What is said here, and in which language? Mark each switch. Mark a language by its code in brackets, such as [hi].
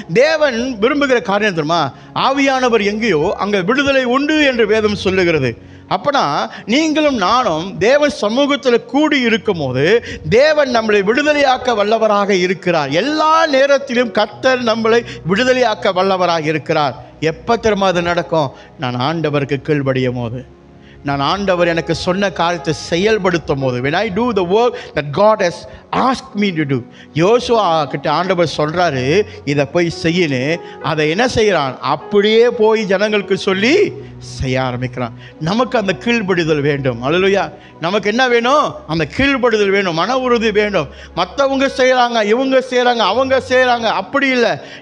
[ta] தேவன் விரும்புகிற காரியம் தெரியுமா? ஆவியானவர் எங்கேயோ அங்கே விடுதலை உண்டு என்று வேதம் சொல்லுகிறது. அப்பனா நீங்களும் நானும் தேவ சமூகத்தில் கூடி இருக்கும் போது தேவன் நம்மளை விடுதலையாக்க வல்லவராக இருக்கிறார். எல்லா நேரத்திலும் கர்த்தர் நம்மளை விடுதலையாக்க வல்லவராக இருக்கிறார். எப்போ திரும்ப அது நடக்கும்? நான் ஆண்டவருக்கு கீழ்ப்படியும் போது, நான் ஆண்டவர் எனக்கு சொன்ன காரியத்தை செயல்படுத்தும் போது, [en] when I do the work that God has asked me to do. [ta] யோசுவா கிட்ட ஆண்டவர் சொல்கிறாரு, இதை போய் செய்யணு. அதை என்ன செய்கிறான்? அப்படியே போய் ஜனங்களுக்கு சொல்லி செய்ய ஆரம்பிக்கிறான். நமக்கு அந்த கீழ்ப்படிதல் வேண்டும். அல்லேலூயா. நமக்கு என்ன வேணும்? அந்த கீழ்ப்படிதல் வேணும், மன உறுதி வேண்டும். மற்றவங்க செய்கிறாங்க, இவங்க செய்கிறாங்க, அவங்க செய்கிறாங்க, அப்படி இல்லை.